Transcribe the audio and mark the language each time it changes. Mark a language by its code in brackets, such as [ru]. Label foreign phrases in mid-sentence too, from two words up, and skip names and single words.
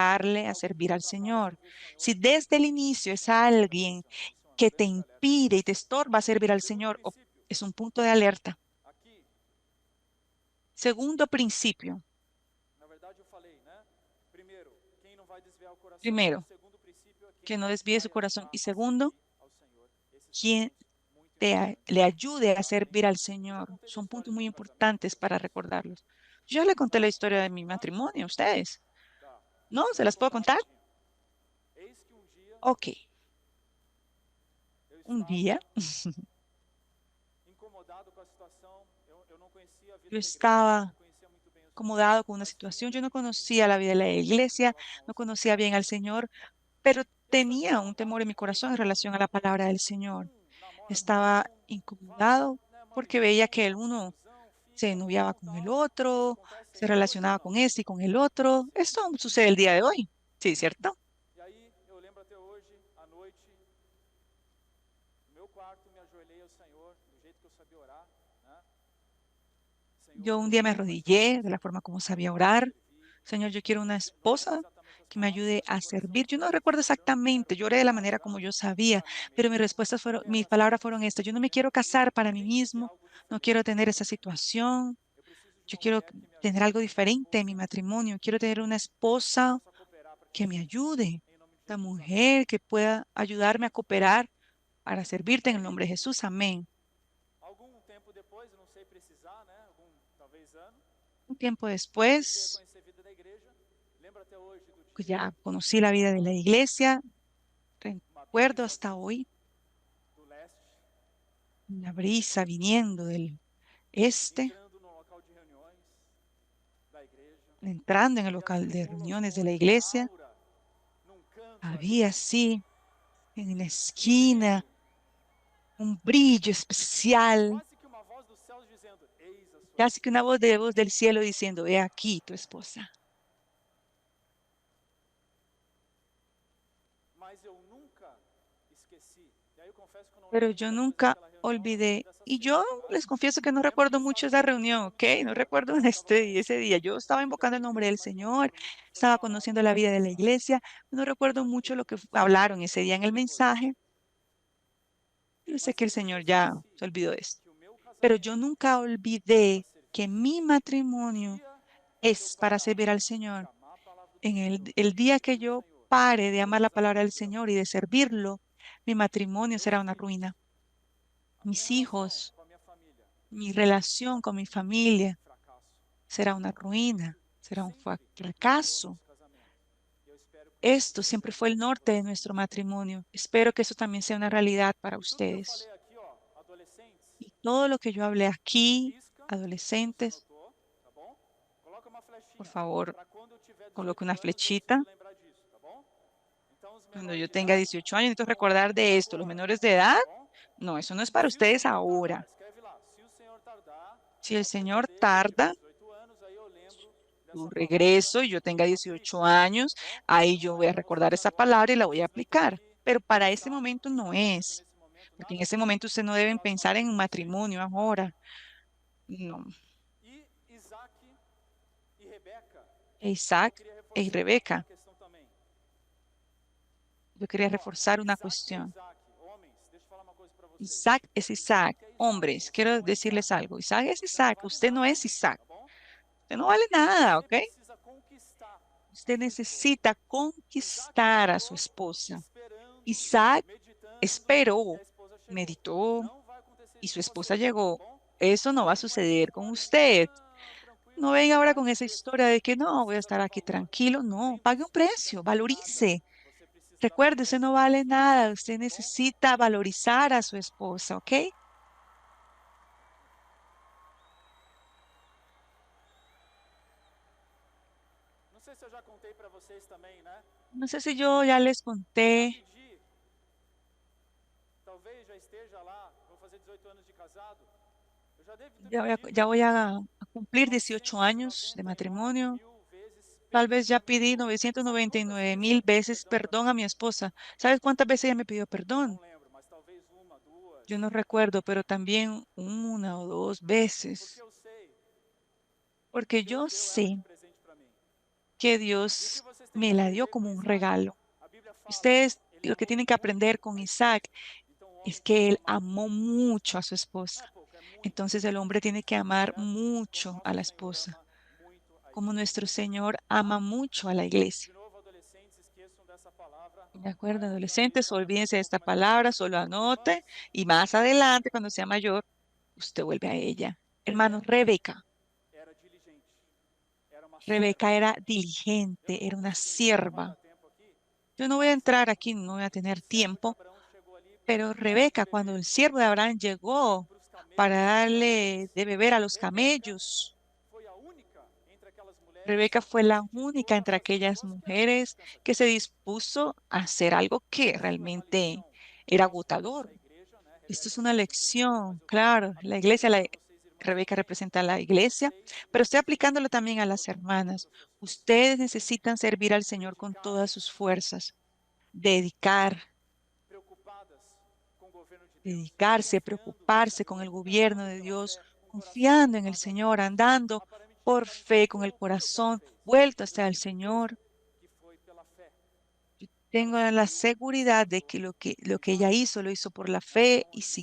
[es] ayudarle a [pt] alguém [es] servir al [pt] colocar para [es] Señor. [pt] servir o Senhor, [es] Si desde el inicio [pt] isso [es] es [pt] é um ponto de [es] alguien [pt] atenção. Isso é um [es] que te [pt] alerta de alerta. [es] impide y te estorba servir al [pt] Segundo [es] Señor, [pt] princípio, [es] es un punto de alerta. [pt] aqui, [es] Segundo principio. [pt] na verdade eu falei, né? Primeiro, quem não vai desviar o coração. [es] Primero, [pt] Segundo princípio é que quem [es] no desvíe su [pt] vai [es] corazón. [pt] ajudar [es] Y [pt] a [es] segundo, [pt] servir ao Senhor. Esses são [es] quien [pt] pontos muito importantes. [es] le ayude a [pt] Amém? [es] servir al [pt] Eu já [es] Señor. [pt] contei da [es] Son [pt] história [es] puntos [pt] do [es] muy [pt] meu casamento para [es] importantes para [pt] vocês. [es] recordarlos. Yo le conté la [pt] Tá? [es] historia de [pt] Posso [es] mi [pt] contar? [es] matrimonio a ustedes. [pt] Tá. [es] ¿No? [pt] Então [es] ¿Se [pt] eu vou [es] las puedo [pt] contar [es] contar? [pt] rapidinho. Eis que um dia [es] Ok. [pt] eu [es] Un día [pt] estava incomodado com a situação. Eu não conhecia a vida [es] yo [pt] da igreja, [es] estaba [pt] não conhecia muito bem o Senhor, [es] acomodado con una [pt] mas tinha [es] situación. Yo no [pt] dentro de mim [es] conocía la vida de la [pt] uma [es] iglesia, [pt] relação ao [es] no [pt] Senhor. [es] conocía bien al Señor, pero [pt] E aí foi [es] tenía un [pt] incomodado [es] temor en mi [pt] porque [es] corazón en [pt] veia [es] relación a la palabra del Señor. [pt] namora com [es] Estaba [pt] vai, [es] incomodado [pt] né, [es] porque veía [pt] mamizão, [es] que el [pt] faz [es] uno [pt] confusão, [es] se [pt] fica [es] noviaba [pt] bom, [es] con el [pt] tal. Isso [es] otro, [pt] acontece [es] se [pt] ainda hoje ou [es] relacionaba [pt] não? [es] con este y con el otro. [pt] Sim. [es] Esto sucede el día de hoy. Sí, ¿cierto? [pt] E aí eu lembro até hoje, à noite, no meu quarto, me ajoelhei ao Senhor, do jeito que eu sabia orar, né? Senhor, [es] Yo un [pt] eu [es] día me [pt] quero mais de [es] arrodillé [pt] ti, [es] de la [pt] Senhor. [es] forma como [pt] Eu [es] sabía [pt] quero te [es] orar. [pt] servir. [es] Señor, yo quiero una [pt] Não lembro [es] esposa [pt] exatamente as [es] que me [pt] palavras, [es] ayude [pt] mas [es] a [pt] meu coração [es] servir. Yo no [pt] foi: [es] recuerdo [pt] eu não quero [es] exactamente, [pt] me [es] lloré de la manera como [pt] casar [es] yo sabía, [pt] para mim [es] pero mis [pt] mesmo, [es] respuestas [pt] me [es] fueron, mis palabras fueron [pt] relacionamento [es] estas. [pt] com [es] Yo no me [pt] mulher, [es] quiero casar para mí [pt] tem que ser [es] mismo, [pt] algo [es] no [pt] diferente. [es] quiero tener esa situación. [pt] Eu preciso de [es] Yo [pt] uma [es] quiero [pt] mulher que me [es] tener [pt] ajude, [es] algo [pt] uma [es] diferente en mi [pt] esposa [es] matrimonio. Quiero tener una [pt] que [es] esposa [pt] possa cooperar para que [es] que [pt] eu [es] me [pt] sirva, [es] ayude, [pt] em nome de [es] una [pt] Jesus, amém. [es] mujer que pueda ayudarme a cooperar para servirte [pt] E [es] en el [pt] aí, [es] nombre de Jesús. Amén. [pt] algum tempo depois, eu não sei precisar, né? Algum, talvez ano, [es] Un tiempo [pt] eu comecei a [es] después, [pt] conhecer a vida da igreja. Lembro até hoje do [es] pues [pt] dia, [es] ya conocí la vida de la [pt] uma, [es] iglesia. [pt] uma [es] Recuerdo [pt] brisa [es] hasta hoy [pt] do leste [es] una brisa viniendo del este, [pt] entrando [es] entrando en el [pt] e [es] local [pt] aquilo [es] de reuniones de [pt] colocou [es] la [pt] uma [es] iglesia, [pt] aura num canto ali, [es] había así en la [pt] um [es] esquina [pt] brilho, [es] un brillo especial, [pt] quase que uma voz dos céus dizendo: Eis a sua [es] casi que una [pt] esposa. [es] voz del cielo diciendo, he aquí tu esposa. [pt] Mas eu nunca esqueci. E aí eu confesso que eu não [es] Pero [pt] lembro [es] yo [pt] muita coisa [es] nunca [pt] daquela reunião, não lembro [es] olvidé. [pt] dessa [es] Y [pt] cena, [es] yo [pt] tá? [es] les confieso que no [pt] Eu lembro que [es] recuerdo [pt] estava [es] mucho esa [pt] invocando o [es] reunión, [pt] nome [es] ¿ok? [pt] do [es] No [pt] Senhor, [es] recuerdo [pt] né? Estava [es] ese día. Yo estaba invocando el [pt] meditando [es] nombre [pt] nisso, [es] del [pt] mas não [es] Señor, [pt] lembro muito do que foi [es] estaba [pt] falado [es] conociendo la [pt] naquela [es] vida de la [pt] mensagem. [es] iglesia. No recuerdo mucho lo que [pt] Senhor, [es] hablaron ese día en el [pt] perdoe. [es] mensaje. Yo sé [pt] Mas [es] que el [pt] talvez eu [es] Señor ya [pt] esqueci [es] se olvidó de eso. [pt] que o meu [es] Pero yo [pt] casamento [es] nunca [pt] é para [es] olvidé que [pt] servir. [es] mi [pt] O [es] matrimonio [pt] dia que eu [es] es para [pt] parar [es] servir al [pt] de [es] Señor. [pt] amar a palavra do [es] En [pt] Senhor [es] el día [pt] e [es] que [pt] servir o [es] yo [pt] Senhor, [es] pare de [pt] meu [es] amar la palabra [pt] casamento [es] del [pt] virá ao [es] Señor y [pt] fim. [es] de servirlo, mi matrimonio [pt] Meus [es] será una [pt] filhos, [es] ruina. [pt] a minha [es] Mis [pt] relação [es] hijos, [pt] com a minha família [es] mi [pt] será [es] relación con mi [pt] um [es] familia [pt] fracasso. [es] será una ruina, será un [pt] Sempre norteou o [es] fracaso. [pt] nosso casamento. E eu espero que [es] Esto siempre [pt] seja [es] fue el norte de [pt] assim [es] nuestro [pt] também. [es] matrimonio. Espero que eso también sea una realidad para [pt] E tudo que eu [es] ustedes. [pt] falei aqui, ó, adolescentes, [es] Y todo lo que yo hablé aquí, [pt] risca se você [es] adolescentes, [pt] anotou, tá bom? Coloca uma [es] por [pt] flechinha [es] favor, [pt] para quando eu tiver [es] coloque [pt] 18 [es] una [pt] anos eu [es] flechita. [pt] preciso lembrar disso, tá bom? Então os [es] Cuando [pt] menores [es] yo [pt] de [es] tenga [pt] idade [es] 18 años, necesito [pt] não [es] recordar [pt] olhem [es] de [pt] para [es] esto. Los [pt] agora, [es] menores de edad, [pt] tá bom? [es] no, eso no es para [pt] Se o [es] ustedes [pt] Senhor tardar, [es] ahora. [pt] escreve lá. Se o Senhor tardar, [es] Si el [pt] a sua [es] Señor [pt] cabeça eu tiver [es] tarda [pt] 18 anos, aí eu lembro [es] su [pt] dessa palavra [es] regreso y yo tenga [pt] e [es] 18 [pt] aplico, [es] años, [pt] tá bom? [es] ahí yo [pt] Não [es] voy [pt] é [es] a [pt] para você [es] recordar [pt] usar [es] esa [pt] agora, [es] palabra y la voy a [pt] vocês não têm [es] aplicar. [pt] que [es] Pero para ese [pt] pensar [es] momento [pt] em [es] no [pt] casamento [es] es, [pt] nesse momento, [es] porque en [pt] nada [es] ese [pt] disso [es] momento usted no [pt] em [es] deben [pt] relação [es] pensar [pt] aos [es] en un [pt] adolescentes, [es] matrimonio [pt] tá? [es] ahora. No. [pt] E Isaac e Rebeca, eu [es] Isaac [pt] queria [es] y [pt] reforçar uma [es] Rebeca, [pt] questão também. [es] yo quería [pt] Ó, [es] reforzar una [pt] Isaac é [es] cuestión. [pt] Isaac, homens, deixa eu falar uma coisa para vocês. [es] Isaac es Isaac. [pt] Isaac é Isaac, [es] Hombres, [pt] você [es] quiero [pt] não é [es] decirles [pt] Isaac, [es] algo. Isaac es [pt] você não [es] Isaac. [pt] vale [es] Usted no [pt] nada, [es] es Isaac. [pt] tá bom? [es] Usted no vale nada, ¿ok? [pt] Você precisa conquistar a [es] Usted [pt] sua esposa. [es] necesita [pt] Isaac [es] conquistar a su [pt] ficou [es] esposa. [pt] esperando, [es] Isaac [pt] meditando, e [es] esperó, [pt] a esposa chegou. [es] meditó [pt] Não vai acontecer [es] y [pt] isso [es] su [pt] com [es] esposa [pt] você, tá [es] llegó. [pt] bom? [es] Eso no [pt] Não [es] va a [pt] vem com essa [es] suceder con [pt] história de que, [es] usted. [pt] não, [es] No [pt] tranquilo, [es] venga ahora [pt] pague [es] con [pt] um [es] esa [pt] preço. [es] historia de que [pt] Você [es] no, voy a [pt] precisa [es] estar [pt] dar [es] aquí [pt] valor. [es] tranquilo. No, pague un [pt] Lembre-se, você [es] precio, [pt] não vale nada. [es] valorice. [pt] Você precisa dar [es] Recuerde, [pt] valor à [es] usted [pt] sua [es] no vale [pt] esposa, [es] nada. Usted [pt] tá bom? [es] necesita valorizar a su esposa, ¿ok? [pt] Não sei se eu já contei para vocês também, né? [es] No sé si yo ya les [pt] Eu já [es] conté, [pt] pedi, talvez já esteja lá, vou fazer 18 anos de casado. Eu já devo ter [es] ya [pt] pedido [es] voy a cumplir 18 años de [pt] 999 [es] matrimonio. [pt] mil vezes [es] Tal [pt] perdão [es] vez ya [pt] para minha [es] pedí [pt] esposa. Sabe [es] 999 [pt] quantas vezes eu [es] mil [pt] já pedi [es] veces [pt] perdão para [es] perdón [pt] minha [es] a mi [pt] esposa? [es] esposa. ¿Sabes cuántas veces ella me pidió [pt] Não [es] perdón? [pt] lembro, mas talvez uma, duas. [es] Yo no recuerdo, pero también una o dos [pt] Porque [es] veces. [pt] eu sei que [es] Porque [pt] Deus [es] yo [pt] deu ela [es] sé [pt] de presente para mim. [es] que [pt] E o que [es] Dios [pt] vocês têm que [es] me la dio [pt] aprender com [es] como un [pt] Isaac? [es] regalo. [pt] A Bíblia fala, [es] Ustedes [pt] ele [es] lo que [pt] amou [es] tienen que aprender [pt] muito [es] con [pt] a [es] Isaac [pt] esposa. Então o [es] es [pt] homem tem [es] que [pt] que [es] él [pt] amar [es] amó [pt] muito. [es] mucho a su [pt] Não [es] esposa. [pt] é pouco, é muito. [es] Entonces el hombre tiene que amar [pt] Certo? Como [es] mucho a [pt] nosso [es] la [pt] Senhor [es] esposa, [pt] ama muito a [es] como [pt] igreja. [es] nuestro Señor [pt] Tá? [es] ama mucho a la iglesia. [pt] De novo, adolescentes, esqueçam dessa palavra. [es] De acuerdo, [pt] Mais adiante, aí, [es] adolescentes, [pt] quando já for um [es] olvídense de [pt] pouco [es] esta [pt] mais maduro. [es] palabra, solo anote [pt] Irmãs, [es] y más adelante, cuando sea mayor, usted vuelve a ella. Hermano, [pt] Rebeca era diligente. Era uma serva [es] Rebeca [pt] de [es] era [pt] Deus. Eu não [es] diligente, [pt] vou [es] era una [pt] conseguir entrar, não vai [es] sierva. [pt] dar tempo aqui. [es] Yo no voy a [pt] Mas [es] entrar aquí, no voy a [pt] é [es] tener [pt] certo que [es] tiempo, [pt] Abraão chegou ali [es] pero [pt] para dar de [es] Rebeca, cuando [pt] beber [es] el siervo de Abraham llegó [pt] para os [es] para [pt] camelos dos [es] darle [pt] pastores. [es] de beber a los [pt] Rebeca [es] camellos, [pt] foi a única entre aquelas mulheres [es] Rebeca fue [pt] que [es] la [pt] se [es] única [pt] dispôs a [es] entre [pt] fazer [es] aquellas [pt] coisas que eram muito [es] mujeres que se [pt] cansativas. [es] dispuso a hacer algo que [pt] Isso é uma [es] realmente [pt] lição [es] era [pt] para nós todos, [es] agotador. [pt] a igreja, né? [es] Esto es [pt] Rebeca [es] una [pt] representa a igreja, [es] lección, [pt] mas eu estou [es] claro, la [pt] aplicando [es] iglesia, [pt] isso para vocês, irmãs, [es] Rebeca [pt] também. [es] representa a la iglesia, [pt] Vocês [es] pero estoy [pt] precisam [es] aplicándolo también a [pt] servir ao [es] las [pt] Senhor com todas [es] hermanas. [pt] as suas forças, [es] Ustedes necesitan servir al Señor con todas sus [pt] dedicadas, [es] fuerzas, dedicar, [pt] preocupadas com o governo de Deus, [es] dedicarse, [pt] confiando no [es] preocuparse con [pt] Senhor, [es] el gobierno [pt] andando [es] de [pt] pela [es] Dios, [pt] fé, um coração [es] confiando en el [pt] voltado a [es] Señor, [pt] Deus. [es] andando por fe, con [pt] Aparentemente [es] el [pt] foi o que ela [es] corazón [pt] fez, [es] vuelto [pt] mas eu [es] hacia el [pt] tenho certeza [es] Señor. [pt] que foi pela fé que ela [es] Tengo la [pt] seguiu e se [es] seguridad de [pt] casou [es] que [pt] com [es] lo que ella [pt] Isaac. [es] hizo lo hizo por la [pt] Né? [es] fe [pt] Então, [es] y [pt] assim,